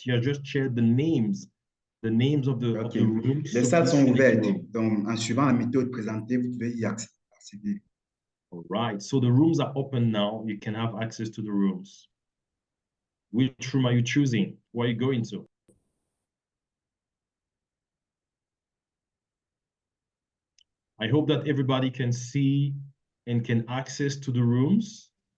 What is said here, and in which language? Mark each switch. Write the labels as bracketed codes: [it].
[en] She has just shared the names of the rooms. [fr] Les salles sont ouvertes, donc en suivant la méthode présentée, vous pouvez y accéder. [en] All right, so the rooms are open now. You can have access to the rooms. Which room are you choosing? Where are you going to? I hope that everybody can see and can access to the rooms.